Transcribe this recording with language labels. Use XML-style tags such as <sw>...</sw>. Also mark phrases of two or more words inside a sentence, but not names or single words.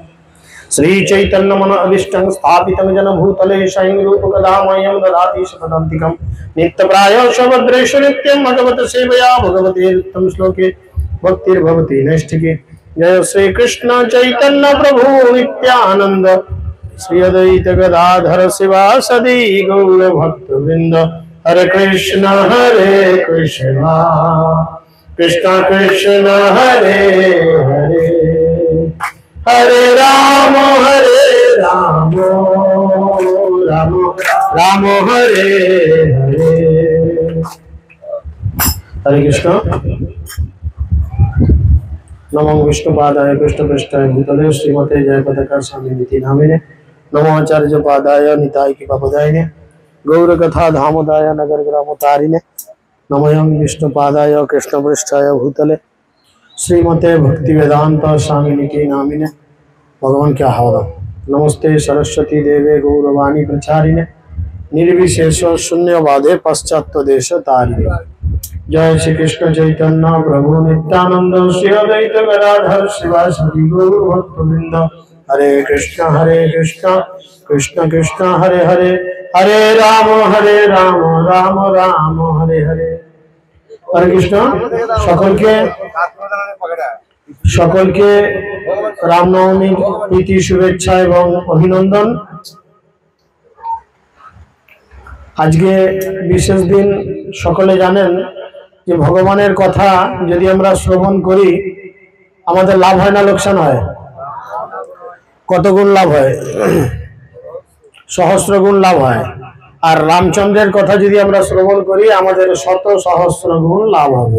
<sa>श्रीचैतन्यमन अभीष्टं स्थापितं जन भूतले स्वयं रूपकदामयं ददाति सपदान्तिकं नित्यप्रायः भद्रेषु नित्यं भगवत सेवया भगवते उत्तम श्लोके भक्तिर्भवति नैष्ठिके। जय श्री कृष्ण चैतन्य प्रभु नित्यानंद श्री अद्वैत गदाधर शिवासदि गौर भक्तवृंद। हरे कृष्ण कृष्ण कृष्ण हरे हरे हरे राम राम राम हरे हरे। हरे कृष्ण। नमो विष्णुपादाय कृष्णपृष्ठाय भूतले श्रीमते जयपताका स्वामिनिति नामिने। नमो आचार्य पादाय निताय कृपापदायिने गौर कथा धामोदाय नगर ग्रामोतारिणे। नमो विष्णुपादाय कृष्णपृष्ठाय भूतले श्रीमते भक्ति वेदांत स्वामिनिति नामिने। भगवान क्या हावदा। नमस्ते सरस्वती देवे गौरवाणी प्रचारिणे निर्विशेष शून्यवादे पश्चात्य देश तारिणे। जय श्री कृष्ण चैतन्य प्रभु नित्यानंद श्री अद्वैत गदाधर शिवासादि गौर भक्तवृंद। हरे कृष्ण कृष्ण कृष्ण हरे हरे हरे राम राम राम हरे हरे। हरे कृष्ण।</sa> <bn>সকল কে রামনবমী প্রীতি শুভেচ্ছা এবং অভিনন্দন। আজ কে বিশেষ দিন সকলে জানেন যে ভগবানের কথা যদি আমরা শ্রবণ করি আমাদের লাভ হয় না লোকসান হয়? কত গুণ লাভ হয়? সহস্র গুণ লাভ হয়। আর রামচন্দ্রের কথা যদি আমরা শ্রবণ করি আমাদের শত সহস্র গুণ লাভ হবে।</bn>